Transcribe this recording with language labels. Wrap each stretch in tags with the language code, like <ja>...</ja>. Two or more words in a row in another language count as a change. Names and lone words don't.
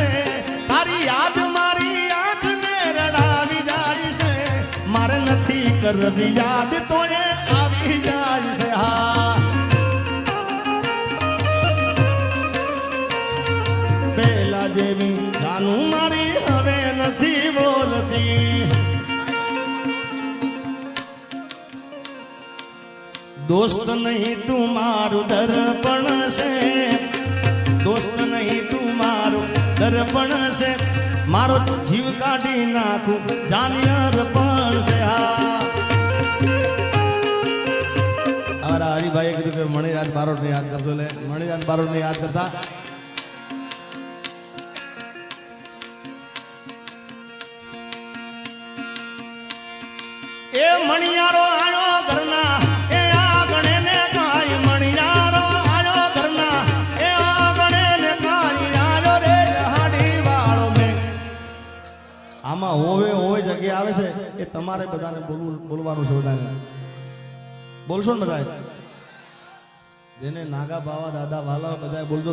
<gu>તારી યાદ મારી આંખને રડાવી જાય છે. મારે નથી કરવી યાદ તો એ આવી જાય છે. હા પેલા જેવી જાનું મારી હવે નથી બોલતી. દોસ્ત નહીં તું મારું દર્પણ સે. દોસ્ત નહીં તું મારું દર્પણ સે. મારો જીવ કાઢી નાખું જાની અર્પણ સે. હા હમારા હરિભાઈ કીધું કે મણિરાજ બારોટને યાદ કરજો. લે મણિરાજ બારોટને યાદ કરતા એ મણિયારો આયો ઘરના આમાં હોવે હોવે જગ્યા આવે છે એ તમારે બધાને બોલવાનું છે. બધાને બોલશો ને બધા જેને નાગા બાવા દાદા વાલા બધા બોલજો.</gu>